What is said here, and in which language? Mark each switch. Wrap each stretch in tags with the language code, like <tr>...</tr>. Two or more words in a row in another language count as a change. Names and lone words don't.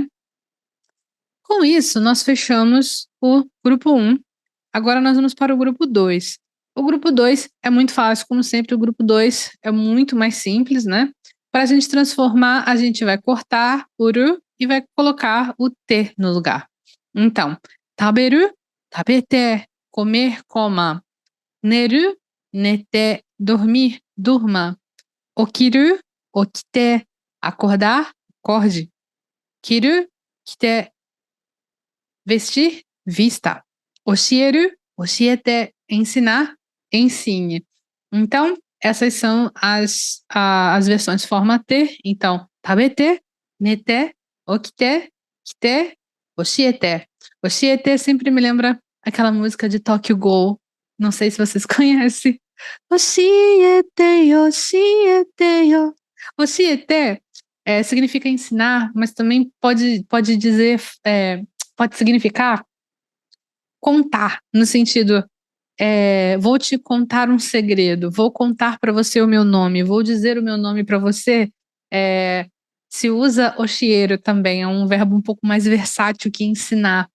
<pt>Com isso, nós fechamos o grupo um. Agora nós vamos para o grupo 2. O grupo 2 é muito fácil, como sempre, o grupo 2 é muito mais simples, né. Para a gente transformar, a gente vai cortar o "ru" e vai colocar o "t" no lugar. Então,</pt> <ja>食べる、食べて,</ja> <pt>comer, coma.</pt> <ja>寝る、寝て,</ja> <pt>dormir, durma.</pt> <ja>起きる、起きて,</ja> <pt>acordar, acorde.</pt> <ja>着る、着て,</ja> <pt>vestir, vista.</pt> <ja>教える、教えて,</ja> <pt>ensinar, ensine. Então, essas são as versões forma T. Então,</pt> <ja>食べて、寝て、起きて、着て、教えて.</ja> <pt>Oshiete sempre me lembra aquela música de Tokyo Ghoul. Não sei se vocês conhecem.</pt> <ja>教えて、教えて、よ.</ja> <pt>Oshiete significa ensinar, mas também pode dizer, pode significar contar, no sentido vou te contar um segredo, vou contar para você o meu nome, vou dizer o meu nome para você. Se usa oshieru também, é um verbo um pouco mais versátil que ensinar.</pt>